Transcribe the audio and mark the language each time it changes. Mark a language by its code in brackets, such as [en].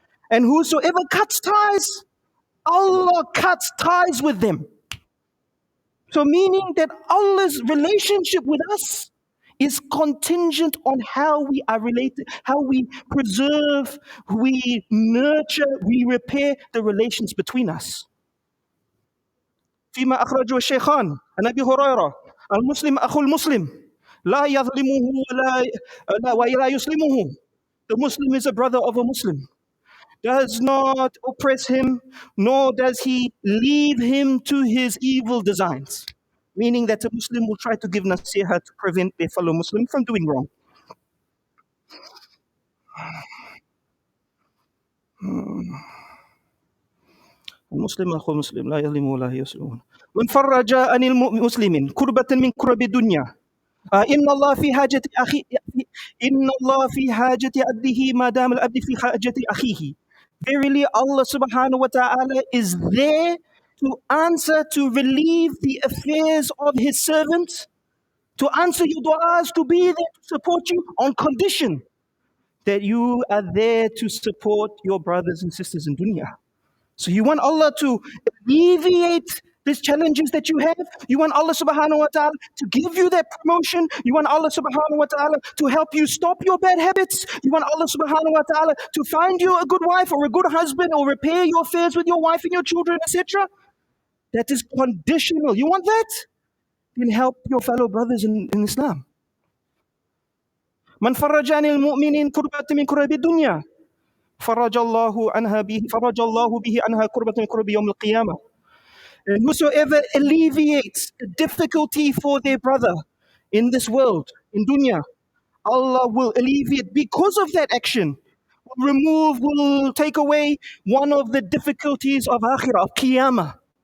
[en] And whosoever cuts ties, Allah cuts ties with them. So meaning that Allah's relationship with us is contingent on how we are related, how we preserve, we nurture, we repair the relations between us. [ar] فيما أخرجه الشيخان عن أبي هريرة المسلم أخو المسلم لا يظلمه ولا يسلمه. [en] The Muslim is a brother of a Muslim, does not oppress him, nor does he lead him to his evil designs. Meaning that a Muslim will try to give nasiha to prevent their fellow Muslim from doing wrong. [ar] المسلم أخو المسلم لا يظلمه ولا يسلمه. من فرج عن المسلم كربة من كرب الدنيا إن الله في حاجة إن الله في حاجة عبده ما دام العبد في حاجة أخيه. [en] Verily, Allah subhanahu wa ta'ala is there to answer, to relieve the affairs of His servants, to answer your du'as, to be there to support you on condition that you are there to support your brothers and sisters in dunya. So you want Allah to alleviate these challenges that you have. You want Allah subhanahu wa ta'ala to give you that promotion. You want Allah subhanahu wa ta'ala to help you stop your bad habits. You want Allah subhanahu wa ta'ala to find you a good wife or a good husband or repair your affairs with your wife and your children, etc. That is conditional. You want that? Then help your fellow brothers in Islam. [ar] من فرج عن المؤمنين كربة من كرب الدنيا فرج الله به عنها كربة من كرب يوم القيامة. [en] And whosoever alleviates the difficulty for their brother in this world, in dunya, Allah will alleviate because of that action, will take away one of the difficulties of akhirah, of qiyamah.